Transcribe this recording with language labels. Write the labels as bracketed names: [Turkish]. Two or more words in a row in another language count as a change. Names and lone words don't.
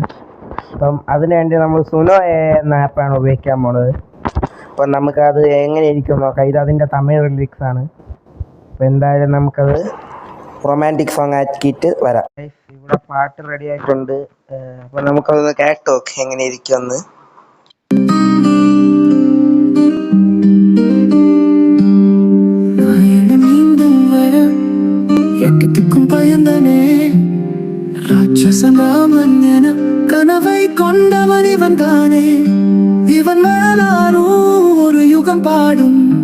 [Malayalam] അപ്പം അതിനുവേണ്ടി നമ്മൾ സുനോ എന്ന ആപ്പാണ് ഉപയോഗിക്കാൻ പോണത്. അപ്പം നമുക്കത് എങ്ങനെയിരിക്കും നോക്കാം. ഇത് അതിൻ്റെ തമിഴ് ലിറിക്സ് ആണ്. അപ്പം എന്തായാലും നമുക്കത് [English] romantic song [Malayalam] ആക്കിയിട്ട് വരാം. ഇവിടെ പാട്ട് റെഡി ആയിട്ടുണ്ട്. അപ്പം നമുക്കതൊന്ന് കേട്ട് നോക്കാം എങ്ങനെയിരിക്കുമെന്ന്. [Tamil] கனவை கொண்டவன் இவன் தானே, இவன் மேலாரும் ஒரு யுகம் பாடும்.